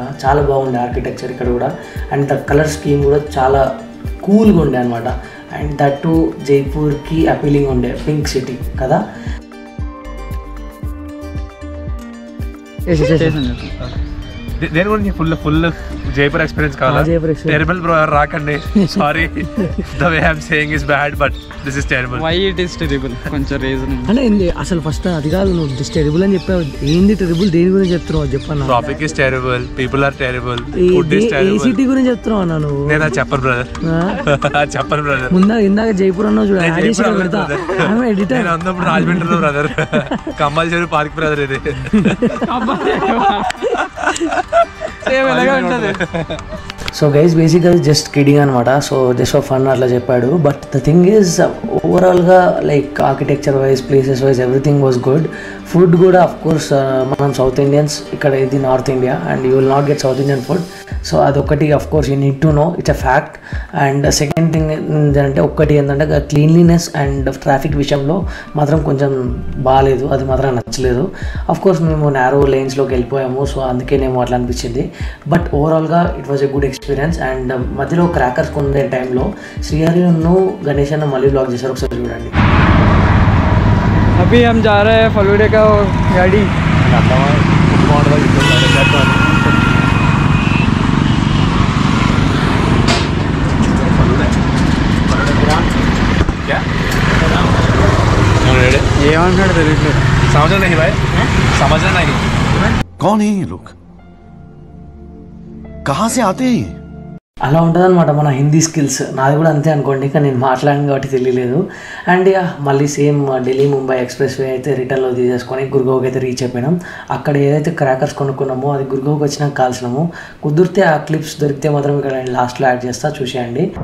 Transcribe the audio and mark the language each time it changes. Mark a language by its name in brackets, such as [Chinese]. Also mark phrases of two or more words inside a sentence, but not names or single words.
[Telugu] చాలా బాగుండే ఆర్కిటెక్చర్ ఇక్కడ కూడా, [English] and the colour scheme [Telugu] కూడా చాలా కూల్గా ఉండే అనమాట. [English] and that too [Telugu] జైపూర్కి అపీలింగ్ ఉండే, పింక్ సిటీ కదా. దేని గురించి [English] full Jaipur experience [Telugu] కావాలా? [English] terrible bro, [Telugu] రాకండి. సారీ, [English] the way I am saying is bad, but this is terrible. why it is terrible? [Telugu] కొంచెం రీజన్ అంటే అసలు ఫస్ట్ అది కాదు, నువ్వు టెరిబుల్ అని చెప్పావు. ఏంది టెరిబుల్? దేని గురించి చెప్తున్నావు చెప్పన్నా. [English] traffic is terrible, people are terrible, food is terrible. [Telugu] సిటీ గురించి చెప్తున్నావు అన్నా నువ్వు. నేను చెప్పను బ్రదర్, చెప్పను బ్రదర్. ఇందాక జైపూర్ అన్నావు చూడ, ఎడిటర్. నేను అన్నప్పుడు రాజమండ్రిలో బ్రదర్, కమ్మల్చేరు పార్క్ బ్రదర్ ఇది. [English] so guys basically just kidding అనమాట. so just of fun [Telugu] అట్లా చెప్పాడు. [English] but the thing is overall like architecture wise, places wise everything was good. ఫుడ్ కూడా of course మనం South Indians, [Telugu] ఇక్కడ ఇది [English] North India and you will not get South Indian food. [Telugu] సో అదొకటి [English] of course you need to know, it's a fact. and second thing [Telugu] ఏంటంటే ఒక్కటి ఏంటంటే [English] cleanliness and traffic [Telugu] విషయంలో మాత్రం కొంచెం బాగాలేదు, అది మాత్రం నచ్చలేదు. [English] of course [Telugu] మేము నారో లేన్స్లోకి వెళ్ళిపోయాము, సో అందుకేనేమో అట్లా అనిపించింది. [English] but overall it was a good experience. [Telugu] అండ్ మధ్యలో క్రాకర్స్ కొనే టైంలో శ్రీహరిను గణేష్ అన్న మళ్ళీ బ్లాగ్ చేశారు, ఒకసారి చూడండి. [Hindi] अभी हम जा रहे हैं फलूडे का गाड़ी. [Telugu] ఏమంటాడు తెలియట్లేదు. [Hindi] समझना नहीं भाई, समझना नहीं. कौन है ये लोग, कहाँ से आते हैं? [Telugu] అలా ఉంటుందన్నమాట మన [English] Hindi skills. [Telugu] నాది కూడా అంతే అనుకోండి, కానీ నేను మాట్లాడాను కాబట్టి తెలియలేదు. అండ్ మళ్ళీ సేమ్ ఢిల్లీ ముంబై ఎక్స్ప్రెస్ వే అయితే రిటర్న్లో తీసేసుకొని గుర్గావ్కి అయితే రీచ్ అయిపోయినాం. అక్కడ ఏదైతే క్రాకర్స్ కొనుక్కున్నామో అది గుర్గావ్కి వచ్చినాక కాల్చినాము. కుదిరితే ఆ క్లిప్స్ దొరికితే మాత్రం ఇక్కడ లాస్ట్లో యాడ్ చేస్తా, చూసేయండి.